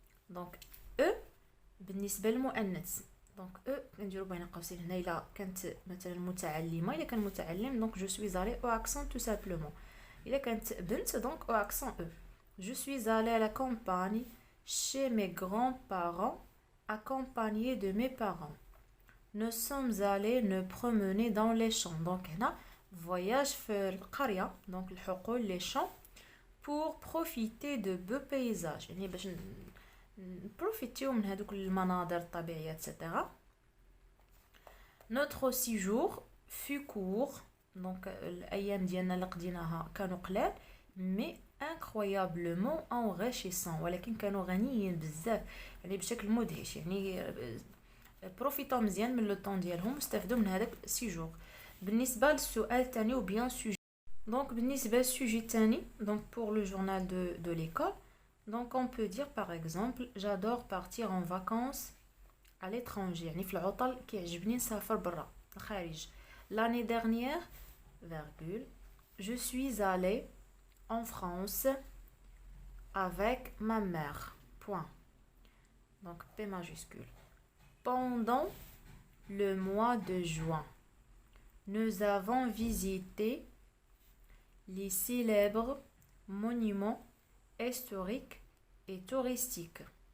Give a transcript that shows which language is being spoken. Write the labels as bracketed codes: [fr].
[ar] donc بالنسبة للمؤنث. donc كنديروا بين قوسين هنا إلا كانت مثلا متعلمة. إلا كان متعلم [fr] donc je suis allée au accent tout simplement. [ar] إلا كانت بنت [fr] donc au accent e. je suis allée à la campagne chez mes grands-parents accompagnée de mes parents. Nous sommes allés nous promener dans les champs. [ar] donc هنا voyage في القرية. [fr] donc [ar] الحقول [fr] les champs pour profiter de beaux paysages. [ar] يعني باش نبروفيتيو من هذوك المناظر الطبيعية etc. [fr] notre séjour fut court. donc [ar] الأيام ديالنا اللي قضيناها كانوا قلال [fr] mais incroyablement enrichissant. [ar] ولكن كانوا غنيين بزاف يعني بشكل مدهش. يعني بروفيتو مزيان من لو طون ديالهم واستفدوا من هذاك السيجور. بالنسبه للسؤال الثاني [fr] ou bien sujet. donc [ar] بالنسبه للسوجي الثاني [fr] donc pour le journal de l'école. donc on peut dire par exemple j'adore partir en vacances à l'étranger. [ar] يعني في العطل كيعجبني نسافر برا الخارج. [fr] l'année dernière virgule je suis allée en France avec ma mère. point. donc P majuscule. Pendant le mois de juin, nous avons visité les célèbres monuments historiques et touristiques.